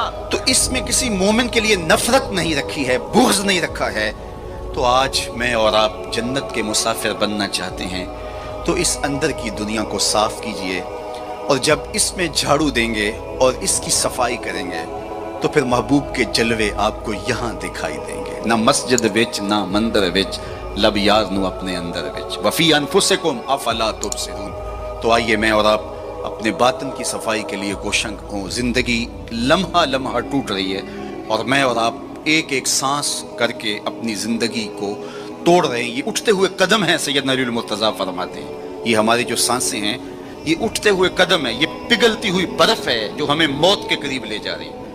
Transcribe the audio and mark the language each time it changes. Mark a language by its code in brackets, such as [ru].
[ur] تو اس میں کسی مومن کے لیے نفرت نہیں رکھی ہے، بغض نہیں رکھا ہے. تو آج میں اور آپ جنت کے مسافر بننا چاہتے ہیں تو اس اندر کی دنیا کو صاف کیجئے، اور جب اس میں جھاڑو دیں گے اور اس کی صفائی کریں گے تو پھر محبوب کے جلوے آپ کو یہاں دکھائی دیں گے. [pa] نہ مسجد وچ نہ مندر وچ، لب یار نو اپنے اندر وچ، [ar] وفی انفسکم افلا تبصرون. [ur] تو آئیے میں اور آپ اپنے باطن کی صفائی کے لیے کوشاں ہوں. زندگی لمحہ لمحہ ٹوٹ رہی ہے، اور میں اور آپ ایک ایک سانس کر کے اپنی زندگی کو توڑ رہے ہیں. یہ اٹھتے ہوئے قدم ہیں، سیدنا علی المرتضیٰ فرماتے ہیں. یہ ہماری جو سانسیں ہیں، یہ اٹھتے ہوئے قدم ہے، یہ پگھلتی ہوئی برف ہے جو ہمیں موت کے قریب لے جا رہی ہے.